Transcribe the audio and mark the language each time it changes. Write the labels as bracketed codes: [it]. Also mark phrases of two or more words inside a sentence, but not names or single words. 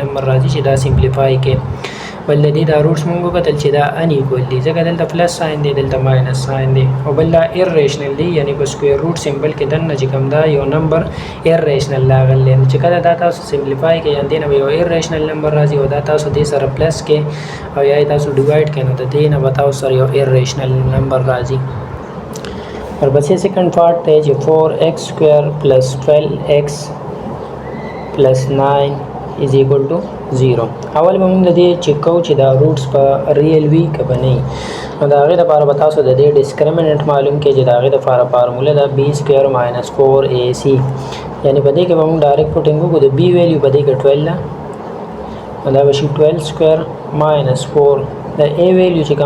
[ps] نمبر راځي چې دا سمپلیفای کې بل دې دا روټس موږ کتل چې دا ان ایکوال دي ځکه دلته [en] plus sign [ps] دی دلته [en] minus sign [ps] دی او بل دا ایریشنل دی یعنی په [en] square root symbol [ps] کې دنه چې کوم دا یو نمبر ایریشنل لاغلی چې کله دا تاسو سمپلیفای کې یان دینه یو [en] irrational number [ps] راځي او دا تاسو دې سره پلس کې او یا تاسو ډیوایډ کړئ نو د دې نه تاسو سره یو [en] irrational number [ps] راځي [ur] اور بس [en] second part [ur] ہے جو [ps] 4x² + 12x + 9 = 0 اول به موږ د دې چیک کوو چې دا روټس په ریل وی کبه نه نو دا غي د لپاره به تاسو د دې ډیسکریمیننٹ معلوم کې چې دا غي د لپاره فارموله دا b² - 4ac یعنی په دې کې به موږ [en] direct putting [ps] وکړو د b ویلیو په دې کې 12 دا به شي 12² - 4 د a ویلیو چې کوم